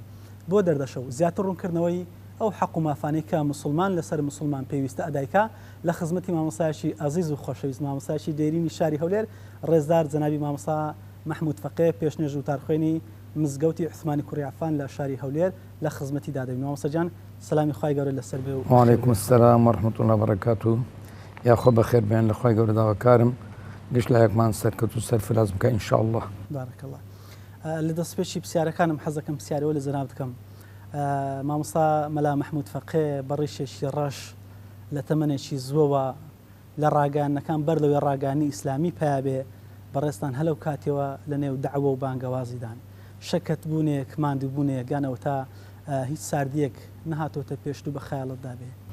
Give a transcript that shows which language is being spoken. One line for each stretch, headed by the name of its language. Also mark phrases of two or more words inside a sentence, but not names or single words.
Central Kurdish: بۆ دەردەشە و زیاتر ڕوونکردنەوەی ئەو حەق و مافانەی کە مسلمان لەسەر مسلمان پێویستە ئەدایکە لە خزمەتی مامۆستایەکی ئەزیز و خۆشەویست مامۆستایەکی دێرینی شاری هەولێر ڕێزدار جەنابی مامۆستا مەحموود فەقێ پێشنێژ و تارخوێنی مزگەوتی عوسمانی کوڕی عەفان لە شاری هەولێر لە خزمەتی دادەبین. مامۆستا جان سلامی خوای گەورە لەسەر بێ و
Arabic: وعلیکم السلام ورحمة الله وبركاته.
Central Kurdish: یا خۆ بەخێر بێن لە خوای گەورە داواکارم گشت لایەکمان سەرکەوت و سەرفراز بکە
Arabic: ئینشاء الله. بارەکە الله.
Central Kurdish: لە دەستپێکی پرسیارەکانم حەزەکەم پرسیارەوە لە جەناب بکەم. مامۆستا مەلا مەحموود فەقێ بەڕیشێکی ڕەش لە تەمەنێکی زووەوە لە ڕاگەیانەکان بەر لەوێ ڕاگەانی ئیسلامی پیا بێ بەڕێستان هەلەو کاتێوە لە نێو دەعوە و بانگەوازیدان شەکەت بوونێک ماندوو بوونێک گانەوە تا هیچ ساردیەک نەهاتۆتە پێشتوو بە خەیاڵتدا بێ.